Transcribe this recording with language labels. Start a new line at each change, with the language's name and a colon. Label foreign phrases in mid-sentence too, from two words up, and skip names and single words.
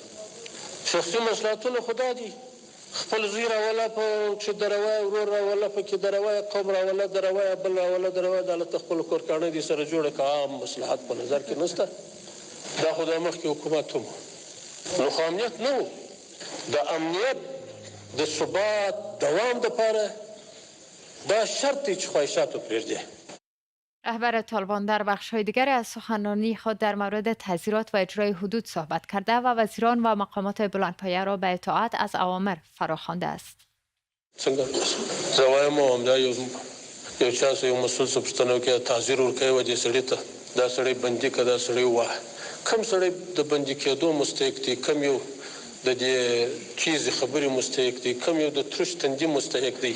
Pashto: شخصي مصلحتونه خو دا دي خپل زوی راوله پکې دروایه، ورور راوله پکې دروایه، قوم راوله دروایه، بل راوله دروایه، دا هلته خپل کورکاڼۍ دي سره جوړه که عام مصلحت په نظر کې نشته. دا خو د مخکې حکومت هم نو خو امنیت نه و. د امنیت د ثبات دوام دپاره دا شرط دی چې خواهشاتو پرېږدي.
Persian: رهبر طالبان در بخش‌های دیگری از سخنرانی خود در مورد تعزیرات و اجرای حدود صحبت کرده و وزیران و مقامات بلندپایه را به اطاعت از اوامر فراخوانده است.
Pashto: څنګه زه وایم همدا یو چا یو مسؤل څه پوښتنه وکړي تعزیر ورکوي و دې سړي ته دا سړی بندي که دا سړی ووهه. کوم سړی د بندي کېدو مستحق دی، کوم یو د دې چیزې خبرې مستحق دی، کوم یو د ترش تندي مستحق دی.